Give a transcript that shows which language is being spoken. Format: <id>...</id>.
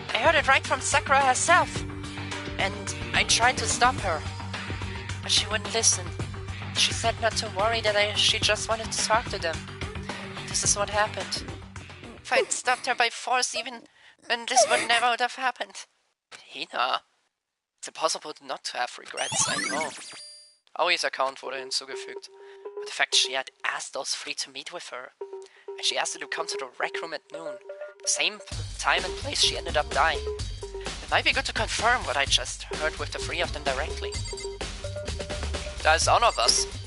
<en>I heard it right from Sakura herself. And I tried to stop her. But she wouldn't listen. She said not to worry, that she just wanted to talk to them. This is what happened. If I'd stopped her by force even, then this would never would have happened. Hina. It's impossible not to have regrets, I know.</en> <de>Aoi's account wurde hinzugefügt.</de> <en>But the fact she had asked those three to meet with her. And she asked them to come to the rec room at noon. The same time and place she ended up dying. It might be good to confirm what I just heard with the three of them directly.</en> <de>Da ist auch noch was.</de>